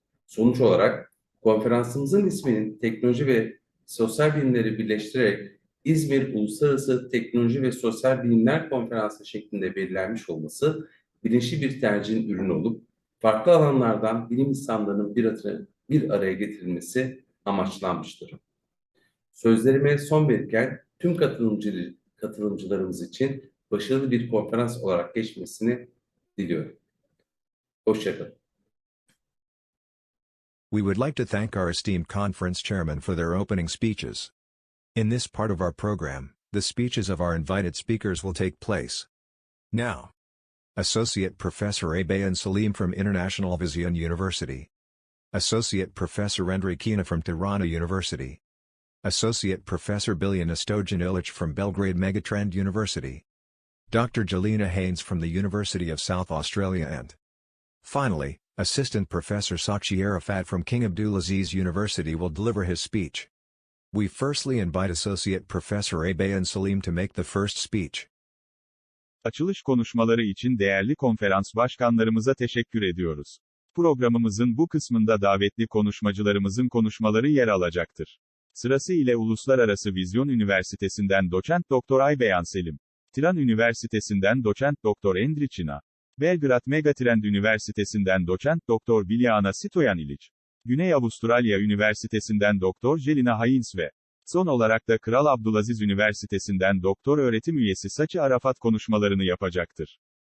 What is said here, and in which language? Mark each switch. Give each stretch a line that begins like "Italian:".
Turkish: Sonuç olarak konferansımızın isminin teknoloji ve sosyal bilimleri birleştirerek İzmir Uluslararası Teknoloji ve Sosyal Bilimler Konferansı şeklinde belirlenmiş olması bilinçli bir tercihin ürünü olup farklı alanlardan bilim insanlarının bir araya getirilmesi amaçlanmıştır. Sözlerime son verirken tüm katılımcılarımız için başarılı bir konferans olarak geçmesini diliyorum. Hoşça kalın.
English: We would like to thank our esteemed conference chairmen for their opening speeches. In this part of our program, the speeches of our invited speakers will take place. Now, Associate Professor Aybeyan Selim from International Vision University. Associate Professor Enriquina from Tirana University. Associate Professor Biljana İlic from Belgrade Megatrend University. Dr. Jelina HAINES from the University of South Australia and, finally, Assistant Professor Sachi ARAFAT from King Abdulaziz University will deliver his speech. We firstly invite Associate Professor Aybeyan Selim to make the first speech.
Turkish: Açılış konuşmaları için değerli konferans başkanlarımıza teşekkür ediyoruz. Programımızın bu kısmında davetli konuşmacılarımızın konuşmaları yer alacaktır. Sırası ile Uluslararası Vizyon Üniversitesi'nden Doçent Doktor Aybeyan Selim, Tiran Üniversitesi'nden Doçent Doktor Enriquina, Belgrade Megatrend Üniversitesi'nden Doçent Doktor Biljana İlic, Güney Avustralya Üniversitesi'nden Doktor Jelina HAINES ve son olarak da Kral Abdulaziz Üniversitesi'nden doktor öğretim üyesi Sachi ARAFAT konuşmalarını yapacaktır.